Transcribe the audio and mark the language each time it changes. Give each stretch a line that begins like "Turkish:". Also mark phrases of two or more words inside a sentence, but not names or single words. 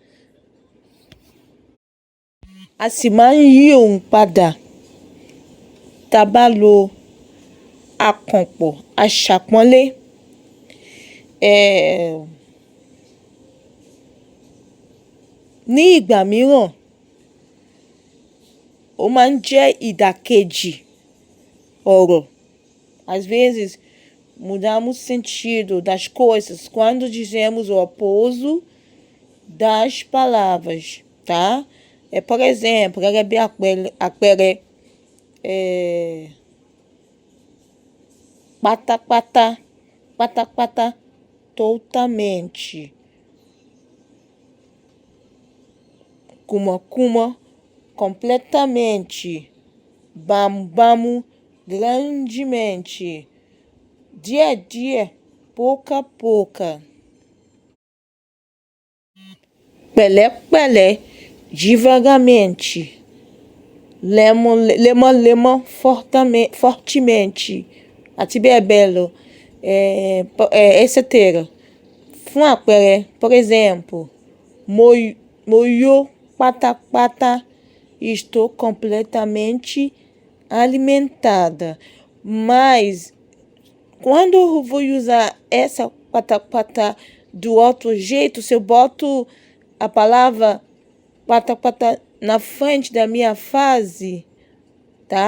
Yoruba: A sì máa ń yí ohùn padà tá a bá lo àkànpọ̀ aṣàpọ́nlé. Ní ìgbà mìíràn, ó máa ń jẹ́ ìdàkejì ọ̀rọ̀.
Portuguese: Às vezes, mudamos sentido das coisas quando dizemos o oposto das palavras, tá? Por exemplo,
Yoruba: gẹ́gẹ́ bí àpẹẹrẹ, pátápátá,
Portuguese: totalmente. Kúmọkúmọ, completamente. Bámúbámú, grandemente. Díẹ̀díẹ̀, pouco a pouco. Pẹ̀lẹ́pẹ̀lẹ́, devagarmente. Lemon, fortemente.
Yoruba: àti bẹ́ẹ̀ bẹ́ẹ̀ lọ. Etc. Fún àpẹẹrẹ,
Portuguese: por exemplo,
Yoruba: mo yó pátápátá,
Portuguese: estou completamente alimentada. Mas quando eu vou usar essa pátápátá do outro jeito, se eu boto a palavra pátápátá na frente da minha frase, tá?